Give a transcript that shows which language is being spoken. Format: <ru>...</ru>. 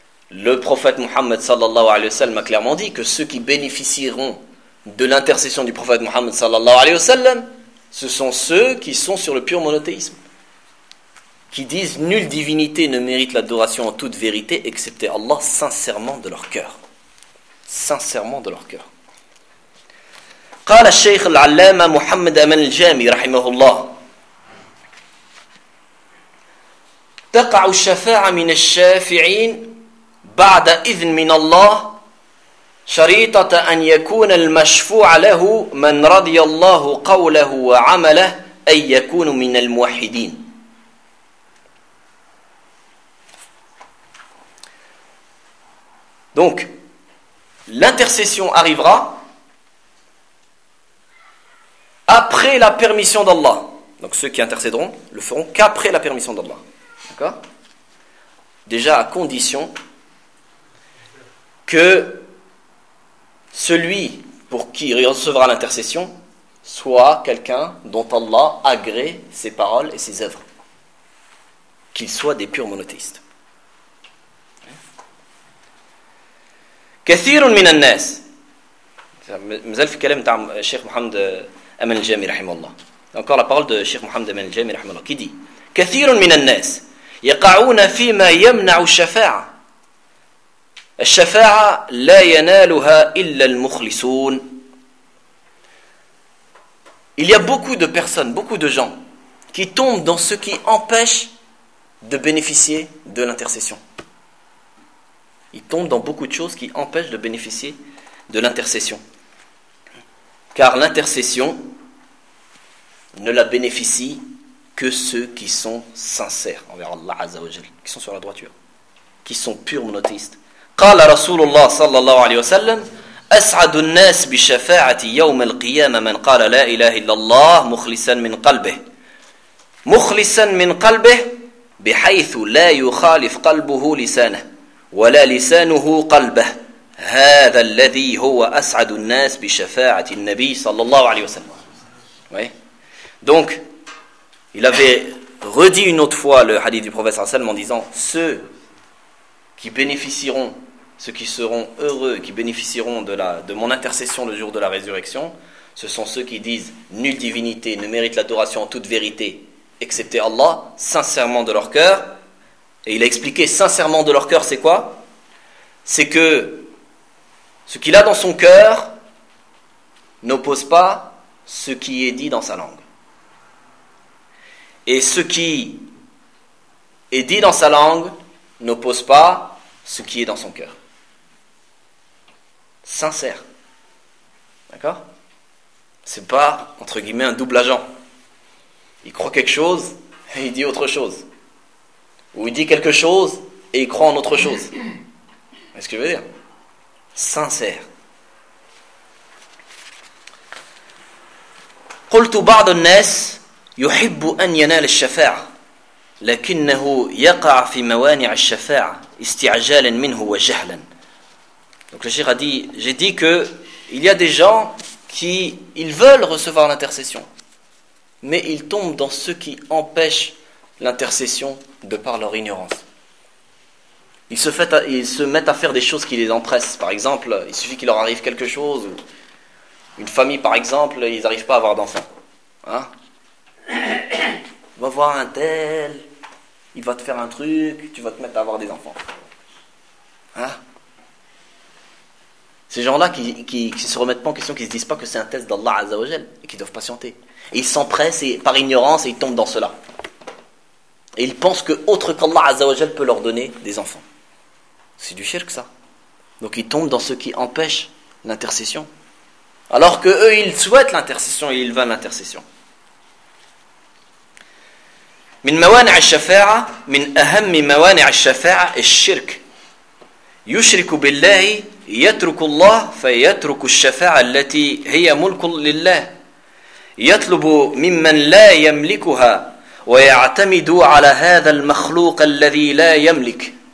<fr>Le prophète Muhammad sallallahu alayhi wa sallam a clairement dit que ceux qui bénéficieront de l'intercession du prophète Muhammad sallallahu alayhi wa sallam, ce sont ceux qui sont sur le pur monothéisme. Qui disent « Nulle divinité ne mérite l'adoration en toute vérité, excepté Allah sincèrement de leur cœur. » Sincèrement de leur cœur.</fr> <ar>« قال الشيخ العلامة محمد أمين الجامي رحمه الله تقع الشفاعة من الشافعين بعد إذن من الله شريطة أن يكون المشفوع له من رضي الله قوله وعمله أن يكون من الموحدين.</ar> <fr>Donc, l'intercession arrivera après la permission d'Allah. Donc, ceux qui intercéderont le feront qu'après la permission d'Allah. D'accord ? Déjà à condition que celui pour qui il recevra l'intercession soit quelqu'un dont Allah agrée ses paroles et ses œuvres. Qu'il soit des purs monothéistes.</fr> <ar>كثير من الناس مازال في كلام تاع الشيخ محمد امين الجامي رحمه الله</ar> <fr>encore la parole de Cheikh Mohamed Amin al-Jami رحمه الله qui dit</fr> <ar>كثير من الناس يقعون فيما يمنع الشفاعه الشفاعه لا ينالها الا المخلصون.</ar> <fr>Il y a beaucoup de personnes, beaucoup de gens qui tombent dans ce qui empêche de bénéficier de l'intercession. Il tombe dans beaucoup de choses qui empêchent de bénéficier de l'intercession. Car l'intercession ne la bénéficie que ceux qui sont sincères envers Allah Azza wa Jal, qui sont sur la droiture, qui sont purs monothéistes.</fr> <ar>قال رسول الله صلى الله عليه وسلم أسعد الناس بشفاعة يوم القيامة من قال لا إله إلا الله مخلصا من قلبه مخلصا من قلبه بحيث لا يخالف قلبه لسانه ولا لسانه قلبه هذا الذي هو أسعد الناس بشفاعة النبي صلى الله عليه وسلم.</ar> <fr>Oui. Donc, il avait redit une autre fois le hadith du prophète sallallahu alayhi wa sallam en disant « Ceux qui bénéficieront, ceux qui seront heureux, qui bénéficieront de mon intercession le jour de la résurrection, ce sont ceux qui disent « Nulle divinité ne mérite l'adoration en toute vérité, excepté Allah, sincèrement de leur cœur. » Et il a expliqué « sincèrement de leur cœur », c'est quoi ? C'est que ce qu'il a dans son cœur n'oppose pas ce qui est dit dans sa langue. Et ce qui est dit dans sa langue n'oppose pas ce qui est dans son cœur. Sincère. D'accord ? C'est pas, entre guillemets, un double agent. Il croit quelque chose et il dit autre chose. Ou il dit quelque chose et il croit en autre chose. Qu'est-ce que je veux dire ? Sincère.</fr> <ar>قلت بعض الناس يحب أن ينال الشفاعة لكنه يقع في موانع الشفاعة استعجالا منه وجهلا.</ar> <fr>Donc le cheikh a dit, j'ai dit que il y a des gens qui ils veulent recevoir l'intercession, mais ils tombent dans ce qui empêche l'intercession de par leur ignorance. Ils se mettent à faire des choses qui les empressent. Par exemple, il suffit qu'il leur arrive quelque chose. Une famille, par exemple, ils n'arrivent pas à avoir d'enfants. Hein ? Va voir un tel, il va te faire un truc, tu vas te mettre à avoir des enfants. Hein ? Ces gens-là qui se remettent pas en question, qui se disent pas que c'est un test d'Allah Azzawajal, et qui doivent patienter. Et ils s'empressent et, par ignorance et ils tombent dans cela. Et ils pensent que autre qu'Allah Azzawajal peut leur donner des enfants. C'est du shirk ça. Donc ils tombent dans ce qui empêche l'intercession. Alors que eux, ils souhaitent l'intercession et ils veulent l'intercession.</fr> <ar>من موانع الشفاعة من أهم موانع الشفاعة الشرك يشرك بالله يترك الله فيترك الشفاعة التي هي ملك لله يطلب ممن لا يملكها ويعتمد على هذا المخلوق الذي لا يملك</ar>